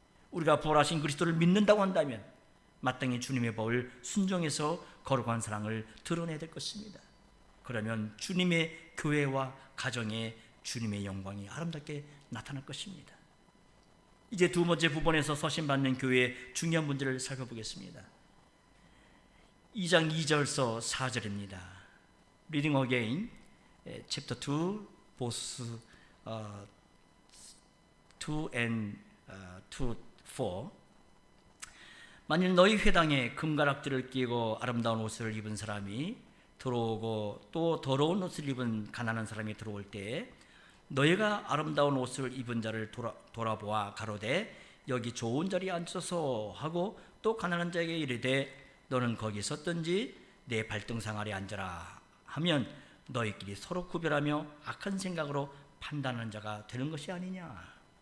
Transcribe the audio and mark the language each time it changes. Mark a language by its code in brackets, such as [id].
[ko] 우리가 부활하신 그리스도를 믿는다고 한다면 마땅히 주님의 법을 순종해서 거룩한 사랑을 드러내야 될 것입니다. 그러면 주님의 교회와 가정에 주님의 영광이 아름답게 나타날 것입니다. 이제 두 번째 부분에서 서신받는 교회의 중요한 문제를 살펴보겠습니다. 2장 2절서 4절입니다. [en] Reading again, chapter 2, verse 2 and 4. [ko] 만일 너희 회당에 금가락지를 끼고 아름다운 옷을 입은 사람이 들어오고 또 더러운 옷을 입은 가난한 사람이 들어올 때 너희가 아름다운 옷을 입은 자를 돌아보아 가로되 여기 좋은 자리에 앉아서 하고 또 가난한 자에게 이르되 너는 거기 섰든지 내 발등상 아래 앉아라 하면 너희끼리 서로 구별하며 악한 생각으로 판단하는 자가 되는 것이 아니냐.